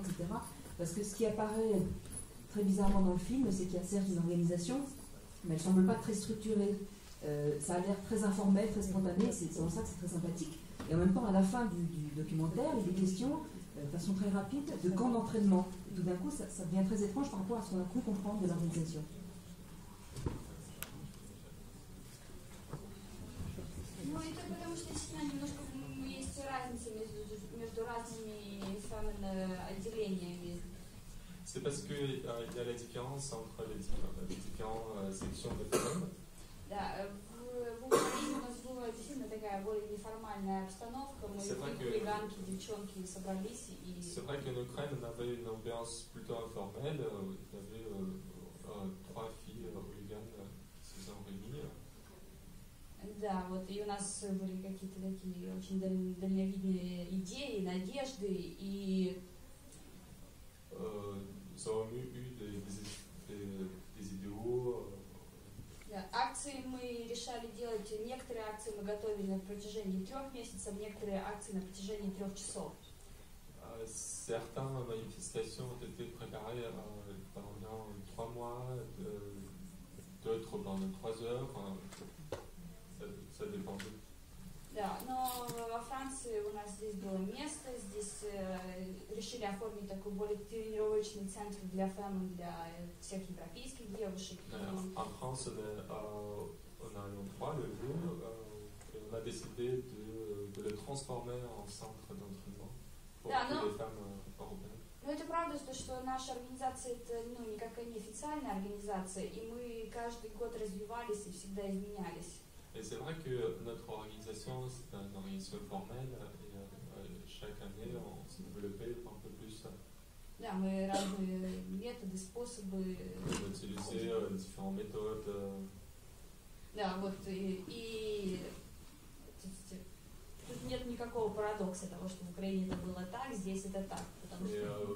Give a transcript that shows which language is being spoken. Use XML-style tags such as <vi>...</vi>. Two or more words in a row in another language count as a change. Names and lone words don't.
<fr>Parce que ce qui apparaît très bizarrement dans le film, c'est qu'il y a certes une organisation, mais elle ne semble pas très structurée. Ça a l'air très informel, très spontané, c'est pour ça que c'est très sympathique. Et en même temps, à la fin du documentaire, il est question, de façon très rapide, de camps d'entraînement. Et tout d'un coup, ça devient très étrange par rapport à ce qu'on a cru comprendre de l'organisation.</fr> <ru>Ну, это потому что действительно немножко есть разница между разными отделениями.</ru> <fr>C'est parce qu'il y a la différence entre les différentes sections de femmes.</fr> <ru>Да, в Украине у нас была действительно такая более неформальная обстановка. Мы хулиганки, девчонки собрались и...</ru> <fr>C'est vrai qu'en Ukraine, on avait une ambiance plutôt informelle. Il y avait 3 filles hooligans qui se sont réunies.</fr> <ru>Да, вот и у нас были какие-то такие очень дальновидные идеи, надежды и...</ru> <fr>Nous avons eu des idéaux.</fr> <ru>Да, акции мы решали делать, некоторые акции мы готовили на протяжении 3 месяцев, некоторые акции на протяжении 3 часов.</ru> <fr>Certaines manifestations ont été préparées pendant 3 mois, d'autres pendant 3 heures, ça dépendait.</fr> <ru>Да, но во Франции у нас здесь было место, здесь решили оформить такой более тренировочный центр для фэм, для всех европейских девушек.</ru> <fr>En France, on a l'endroit, le lieu, et on a décidé de le transformer en centre d'entraînement pour toutes les femmes européennes.</fr> <ru>Но это правда, что наша организация это никакая не официальная организация, и мы каждый год развивались и всегда изменялись.</ru> <fr>Et c'est vrai que notre organisation, c'est une organisation formelle et chaque année, on s'est développé un peu plus.</fr> <ru>Да, мы разные методы, способы.</ru> <fr>On utilisait différentes méthodes.</fr> <ru>Да, вот и тут нет никакого парадокса того, что в Украине это было так, здесь это так. Потому что...</ru>